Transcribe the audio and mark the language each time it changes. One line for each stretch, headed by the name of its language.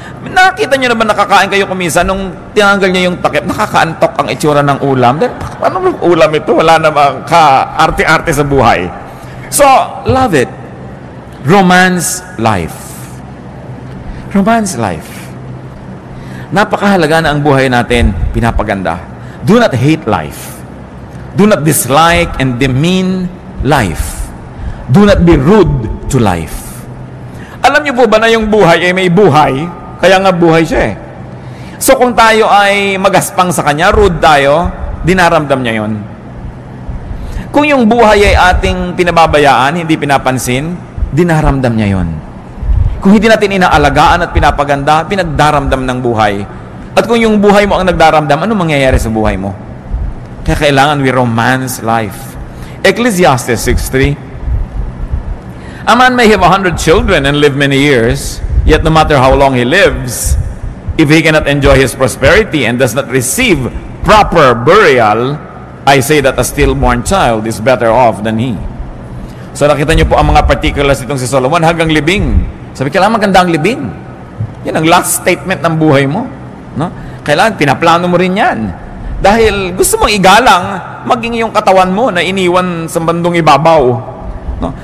Filipino: Nakita niyo naman nakakain kayo kumisa nung tinanggal niya yung takip, nakakaantok ang itsura ng ulam. Then, ano ulam ito? Wala namang ka-arte-arte sa buhay.
English: So, love it. Romance life. Romance life.
Filipino: Napakahalaga na ang buhay natin pinapaganda.
English: Do not hate life. Do not dislike and demean life. Do not be rude to life.
Filipino: Alam niyo po ba na yung buhay ay may buhay? Kaya nga buhay siya eh. So kung tayo ay magaspang sa kanya, rude tayo, dinaramdam niya yon. Kung yung buhay ay ating pinababayaan, hindi pinapansin, dinaramdam niya yon. Kung hindi natin inaalagaan at pinapaganda, pinagdaramdam ng buhay. At kung yung buhay mo ang nagdaramdam, ano mangyayari sa buhay mo? Kaya kailangan
English: we romance life. Ecclesiastes 6:3. A man may have 100 children and live many years, yet no matter how long he lives, if he cannot enjoy his prosperity and does not receive proper burial, I say that a stillborn child is better off than he.
Filipino: So nakita niyo po ang mga particulars itong si Solomon hanggang libing. Sabi, kailangan maganda ang libing. Yan ang last statement ng buhay mo. No? Kailangan, pinaplano mo rin yan. Dahil gusto mong igalang, maging yung katawan mo na iniwan sa bandong ibabaw. No?